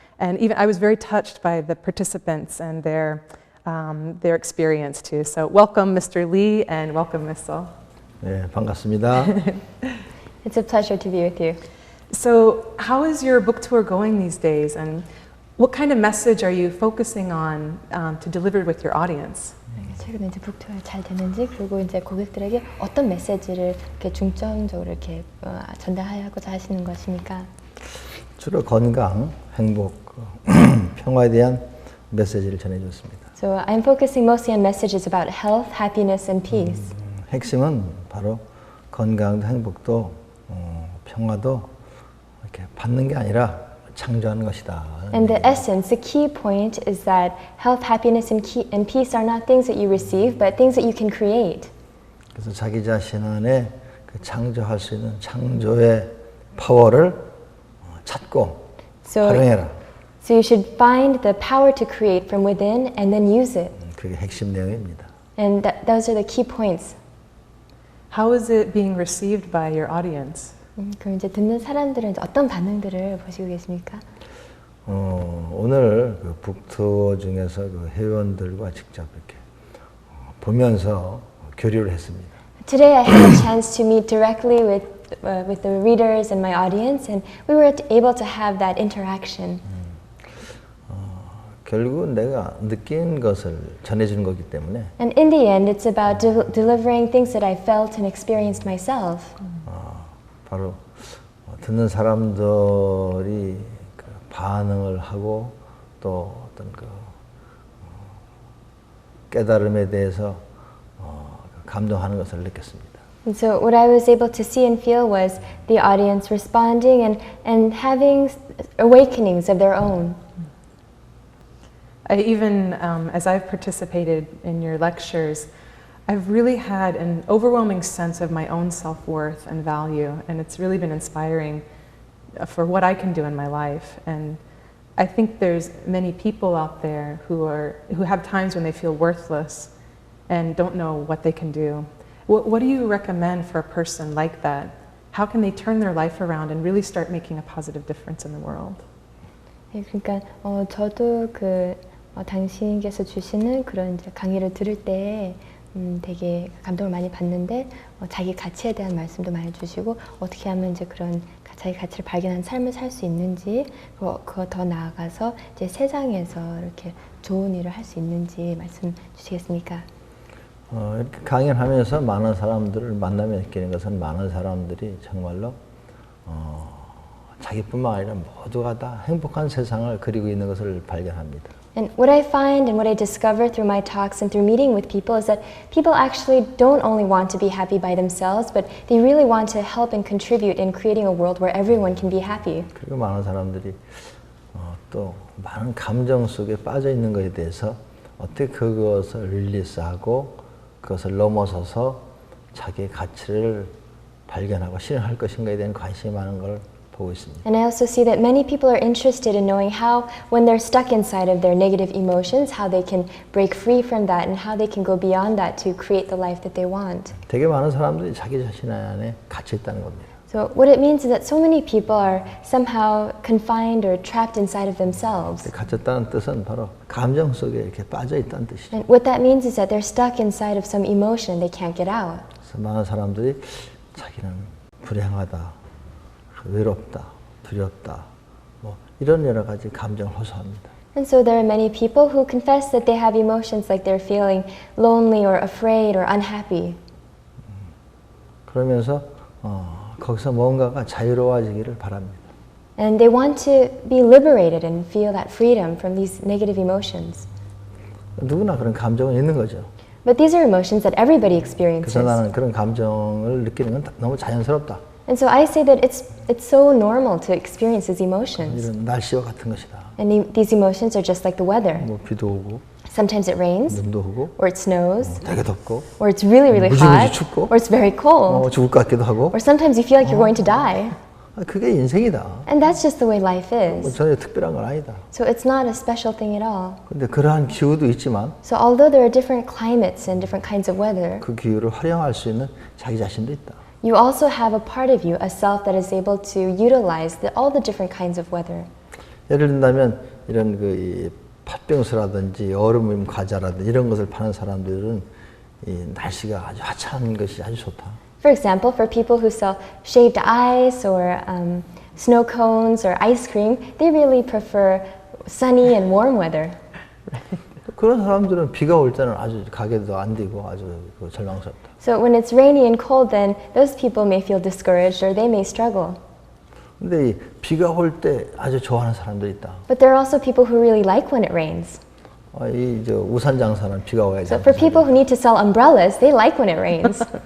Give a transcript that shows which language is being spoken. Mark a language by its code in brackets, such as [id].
[en] And even I was very touched by the participants and their experience too. So welcome, Mr. Lee, and welcome, Ms. So. [ko] 네, 반갑습니다. [en] It's a pleasure to be with you. So how is your book tour going these days, and what kind of message are you focusing on to deliver with your audience? [ko] 최근에 이제 북 투어 잘 되는지, 그리고 이제 고객들에게 어떤 메시지를 이렇게 중점적으로 이렇게 전달하고자 하시는 것입니까? 주로 건강, 행복, 평화에 대한 메시지를 전해줬습니다. [en] So I'm focusing mostly on messages about health, happiness, and peace. [ko] 핵심은 바로 건강도 행복도 평화도 이렇게 받는 게 아니라 창조하는 것이다. [en] And the essence, the key point is that health, happiness, and peace are not things that you receive, but things that you can create. [ko] 그래서 자기 자신 안에 그 창조할 수 있는 창조의 파워를 찾고 활용해라. [en] So you should find the power to create from within and then use it. [ko] 그게 핵심 내용입니다. [en] And those are the key points. How is it being received by your audience? [ko] 그럼 이제 듣는 사람들은 어떤 반응들을 보시고 계십니까? 오늘 그 북투어 중에서 그 회원들과 직접 이렇게 보면서 교류를 했습니다. [en] Today I had a chance to meet directly with the readers and my audience, and we were able to have that interaction. [ko] 결국은 내가 느낀 것을 전해주는 거기 때문에. [en] And in the end, it's about delivering things that I felt and experienced myself. [ko] 바로 듣는 사람들이 그 반응을 하고 또 어떤 그 깨달음에 대해서 감동하는 것을 느꼈습니다. [en] And so what I was able to see and feel was the audience responding and having awakenings of their own. Even as I've participated in your lectures, I've really had an overwhelming sense of my own self-worth and value, and it's really been inspiring for what I can do in my life. And I think there's many people out there who have times when they feel worthless and don't know what they can do. What do you recommend for a person like that? How can they turn their life around and really start making a positive difference in the world? [ko] 네, 그러니까 저도 당신께서 주시는 그런 이제 강의를 들을 때 되게 감동을 많이 받는데 자기 가치에 대한 말씀도 많이 주시고 어떻게 하면 이제 그런 자기 가치를 발견한 삶을 살 수 있는지, 그거 더 나아가서 이제 세상에서 이렇게 좋은 일을 할 수 있는지 말씀 주시겠습니까? 이렇게 강연을 하면서 많은 사람들을 만나며 느끼는 것은 많은 사람들이 정말로 자기뿐만 아니라 모두가 다 행복한 세상을 그리고 있는 것을 발견합니다. [en] And what I find and what I discover through my talks and through meeting with people is that people actually don't only want to be happy by themselves, but they really want to help and contribute in creating a world where everyone can be happy. [ko] 그리고 많은 사람들이 또 많은 감정 속에 빠져 있는 것에 대해서 어떻게 그것을 릴리스하고 그것을 넘어서서 자기의 가치를 발견하고 실현할 것인가에 대한 관심이 많은 걸 보고 있습니다. [en] And I also see that many people are interested in knowing how, when they're stuck inside of their negative emotions, how they can break free from that and how they can go beyond that to create the life that they want. [ko] 되게 많은 사람들이 자기 자신 안에 갇혀 있다는 겁니다. [en] So what it means is that so many people are somehow confined or trapped inside of themselves. [ko] 갇혔다는 뜻은 바로 감정 속에 이렇게 빠져 있다는 뜻이죠. [en] And what that means is that they're stuck inside of some emotion they can't get out. [ko] 그래서 많은 사람들이 자기는 불행하다, 외롭다, 두렵다, 뭐 이런 여러 가지 감정을 호소합니다. [en] And so there are many people who confess that they have emotions like they're feeling lonely or afraid or unhappy. [ko] 그러면서 거기서 뭔가가 자유로워지기를 바랍니다. [en] And they want to be liberated and feel that freedom from these negative emotions. [ko] 누구나 그런 감정은 있는 거죠. [en] But these are emotions that everybody [ko] 그래서 [en] experiences. [ko] 나는 그런 감정을 느끼는 건 너무 자연스럽다. [en] And so I say that it's so normal to experience these emotions. [ko] 이런 날씨와 같은 것이다. [en] And these emotions are just like the weather. [ko] 뭐 비도 오고, [en] Sometimes it rains, [ko] 눈도 오고, [en] or it snows, [ko] 되게 덥고, [en] or it's really, really [ko] 무지무지 [en] hot, [ko] 춥고, [en] or it's very cold, [ko] 죽을 것 같기도 하고. [en] or sometimes you feel like you're going to die. [ko] 그게 인생이다. [en] And that's just the way life [ko] 뭐 [en] is. [ko] 전혀 특별한 건 아니다. [en] So it's not a special thing at all. [ko] 근데 그러한 기후도 있지만 [en] So although there are different climates and different kinds of weather, [ko] 그 기후를 활용할 수 있는 자기 자신도 있다. [en] you also have a part of you, a self that is able to utilize all the different kinds of weather. [ko] 예를 든다면 이런 이 팥빙수라든지 얼음 과자라든지 이런 것을 파는 사람들은 이 날씨가 아주 화창한 것이 아주 좋다. [en] For example, for people who sell shaved ice or snow cones or ice cream, they really prefer sunny and warm weather. [ko] 그런 사람들은 비가 올 때는 아주 가게도 안 되고 아주 절망스럽다. [en] So when it's rainy and cold, then those people may feel discouraged or they may struggle. [ko] 근데 이 비가 올 때 아주 좋아하는 사람들이 있다. [en] But there are also people who really like when it rains. [ko] 이 우산 장사는 비가 와야지. [en] So for people who need to sell umbrellas, they like when it rains.